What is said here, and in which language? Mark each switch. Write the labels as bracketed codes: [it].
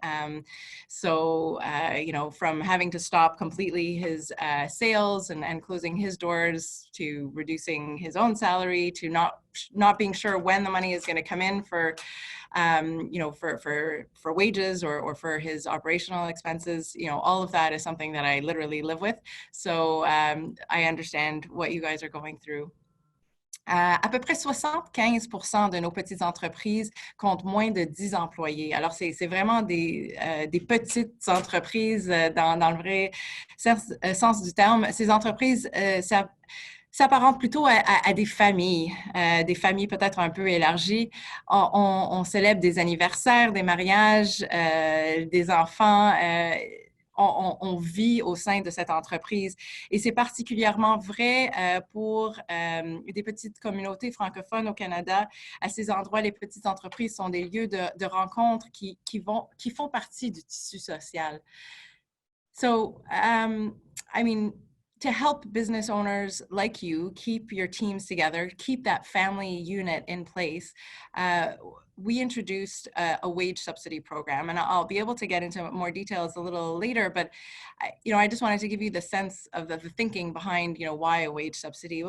[en] You know, from having to stop completely his sales and closing his doors, to reducing his own salary, to not being sure when the money is going to come in for you know, for wages or for his operational expenses. You know, all of that is something that I literally live with. So I understand what you guys are going through. [fr] À peu près 75% de nos petites entreprises comptent moins de 10 employés. Alors, c'est vraiment des petites entreprises dans le vrai sens du terme. Ces entreprises s'apparente plutôt à des familles peut-être un peu élargies. On célèbre des anniversaires, des mariages, des enfants. On vit au sein de cette entreprise. Et c'est particulièrement vrai pour des petites communautés francophones au Canada. À ces endroits, les petites entreprises sont des lieux de rencontre qui font partie du tissu social. [en] So, I mean, to help business owners like you keep your teams together, keep that family unit in place, we introduced a wage subsidy program, and I'll be able to get into more details a little later, but you know, I just wanted to give you the sense of the thinking behind, you know, why a wage subsidy.